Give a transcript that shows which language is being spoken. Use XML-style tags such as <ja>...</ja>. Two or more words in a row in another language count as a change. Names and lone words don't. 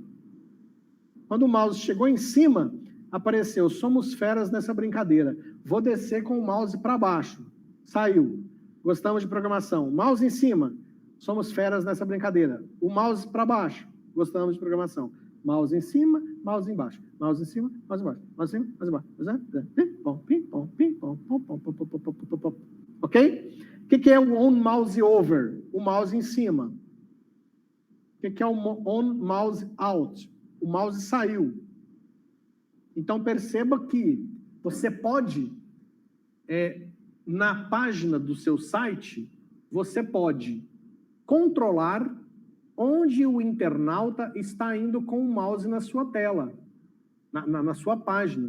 <pt>Quando o mouse chegou em cima, apareceu, somos feras nessa brincadeira. Vou descer com o mouse para baixo. Saiu. Gostamos de programação. Mouse em cima. Somos feras nessa brincadeira. O mouse para baixo. Gostamos de programação. Mouse em cima, mouse embaixo. Mouse em cima, mouse embaixo. Mouse em cima, mouse embaixo. Pim, pom, pim, pom, pim, pom, pom, pom, pom, pom, pom, pom, pom, pom. Ok? O que é o</pt> <en>on mouse over?</en> <pt>O mouse em cima. O que é o</pt> <en>on mouse out?</en> <pt>O mouse saiu. Então, perceba que você pode, na página do seu site, você pode controlar onde o internauta está indo com o mouse na sua tela, na sua página.</pt>